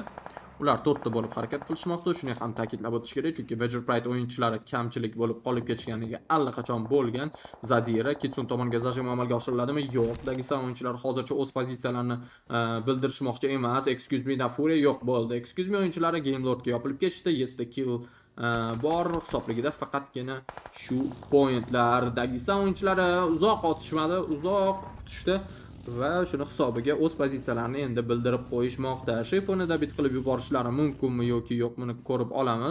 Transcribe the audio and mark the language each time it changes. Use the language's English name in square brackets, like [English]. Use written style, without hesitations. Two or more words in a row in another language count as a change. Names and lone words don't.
[Uzbek] Ular 4 ta bo'lib harakat qilishmoqda. Shuni ham ta'kidlab o'tish kerak, chunki Major Pride o'yinchilari kamchilik bo'lib qolib ketishganiga allaqachon bo'lgan. Zadira Kitsun tomoniga zajim amalga oshiriladimi? Yo'q. Dagestan o'yinchilari hozircha o'z pozitsiyalarini bildirishmoqchi emas. Excuse me, Furia yo'q bo'ldi. Excuse me o'yinchilari Game Lordga yopilib ketishdi. 7 ta kill bor hisobligida faqatgina shu pointlar. Dagestan o'yinchilari uzoq otishmadi, uzoq tushdi. Va shuni hisobiga o'z pozitsiyalarini endi bildirib qo'yishmoqda. Shefonida bit qilib yuborishlari mumkinmi yoki yo'qmi ko'rib olamiz.